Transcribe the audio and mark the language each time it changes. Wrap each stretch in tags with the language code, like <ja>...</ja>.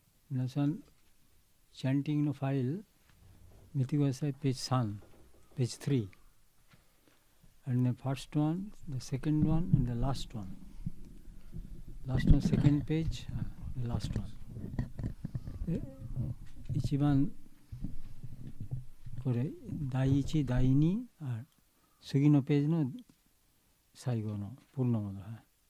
<ja>皆さん、チャンティングのファイル見てください。ページ3、ページ3。</ja> <en>And the first one, the second one, and the last one. Last one, second page, the last one.</en> <ja>一番、これ、第1、第2、次のページの最後のプルノモだ。</ja>